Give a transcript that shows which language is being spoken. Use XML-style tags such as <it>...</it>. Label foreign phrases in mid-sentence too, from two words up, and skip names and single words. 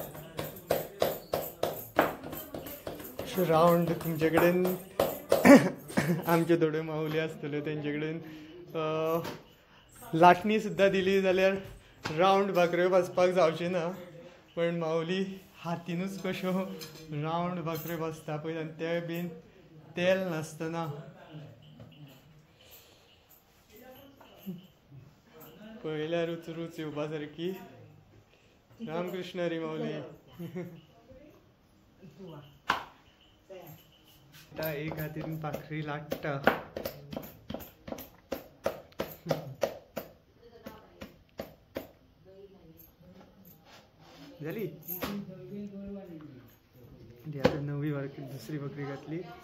<kok>रावंड तुमचे कडेन आमचे थोडे माऊली असतले तेंचे लाटणी सुद्धा दिली जाल्यार रावंड भाकऱ्यो बसपाक जावची ना, पण माऊली हातीनूच कश्यो रावंड भाकऱ्यो बसता पळय आनी ते बीन तेल नासतना पळयल्यारूच रूच येवपा सारकी. रामकृष्ण हरी माऊली. एक हातीन भाकरी लागता. झाली आता नवी भाकरी दुसरी भाकरी घातली.</kok>